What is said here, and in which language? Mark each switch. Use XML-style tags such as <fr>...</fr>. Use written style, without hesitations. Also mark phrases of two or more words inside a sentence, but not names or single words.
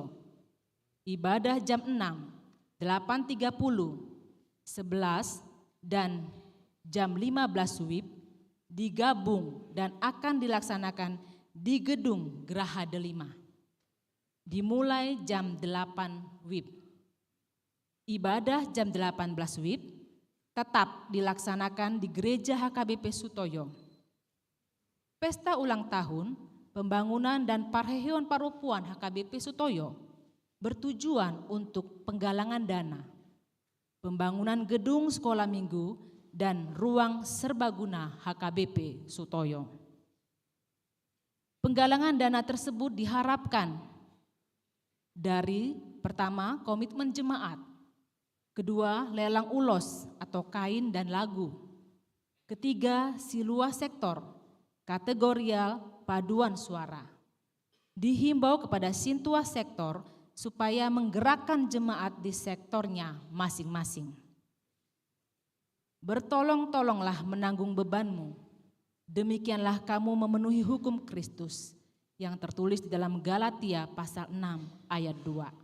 <id>Ibadah jam 6, 8.30, 11, dan jam 15 WIB digabung dan akan dilaksanakan di Gedung Geraha Delima. Dimulai jam 8 WIB. Ibadah jam 18 WIB tetap dilaksanakan di Gereja HKBP Sutoyo. Pesta ulang tahun, pembangunan, dan</id> <bbc>parheyon paropuan</bbc> <id>HKBP Sutoyo bertujuan untuk penggalangan dana, pembangunan gedung sekolah minggu, dan ruang serbaguna HKBP Sutoyo. Penggalangan dana tersebut diharapkan dari pertama, komitmen jemaat, kedua, lelang ulos atau kain dan lagu, ketiga, siluah sektor, kategorial, paduan suara. Dihimbau kepada sintua sektor supaya menggerakkan jemaat di sektornya masing-masing. Bertolong-tolonglah menanggung bebanmu, demikianlah kamu memenuhi hukum Kristus yang tertulis di dalam Galatia pasal 6 ayat 2.</id>